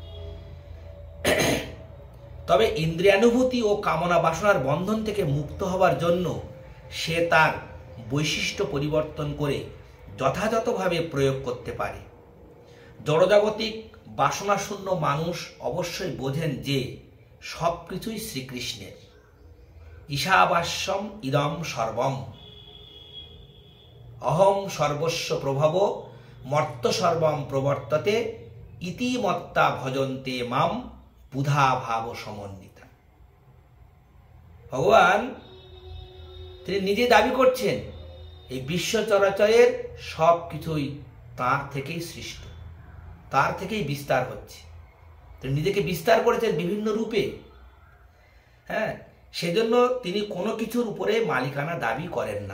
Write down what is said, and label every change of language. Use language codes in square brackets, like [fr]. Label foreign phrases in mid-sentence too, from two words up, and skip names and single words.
[bn] তবে ইন্দ্রিয়ানুভূতি ও কামনা বাসনার বন্ধন থেকে মুক্ত হবার জন্য সে তার বৈশিষ্ট্য পরিবর্তন করে যথাযথভাবে প্রয়োগ করতে পারে। জড়জাগতিক বাসনাশূন্য মানুষ অবশ্যই বোঝেন যে সব কিছুই শ্রীকৃষ্ণের। [sa] ঈশাবাস্যম ইদম সর্বম, অহং সর্বস্ব প্রভব মর্ত সর্বম প্রবর্ততে ইতি মত্তা ভজন্তে মাম বুধা ভাব সমন্বিতা। [bn] ভগবান তিনি নিজে দাবি করছেন এই বিশ্ব চরাচরের সব কিছুই তাঁর থেকেই সৃষ্ট, তার থেকেই বিস্তার হচ্ছে। তিনি নিজেকে বিস্তার করেছেন বিভিন্ন রূপে। সেজন্য তিনি কোনো কিছুর উপরে মালিকানা দাবি করেন না।